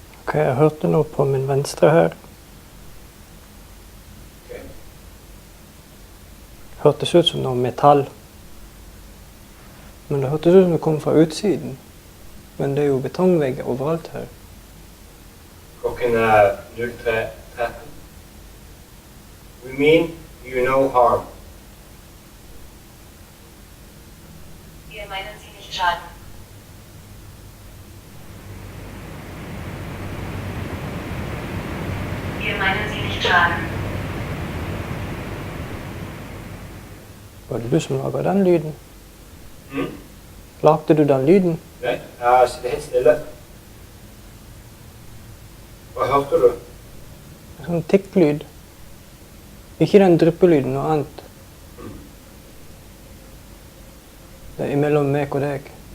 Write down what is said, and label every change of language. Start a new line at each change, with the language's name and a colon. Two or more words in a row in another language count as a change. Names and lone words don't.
Norwegian: Ok, jeg hørte noe på min venstre her. Ok. Hørtes ut som noe metall. Men det hørtes ut som det kom fra utsiden. Men det er jo betongvegger overalt her. Klokken er 03:13.
English: We mean you no harm.
German: Wir meinen Sie nicht schaden. Wir meinen Sie nicht schaden.
Norwegian: Var det du som laget den lyden? Mm? Lagde du den lyden? Nei, jeg sitter helt stille. Hva hørte du? En sånn tikklyd. Ikke den dryppelyden, noe annet. Det er imellom meg og deg.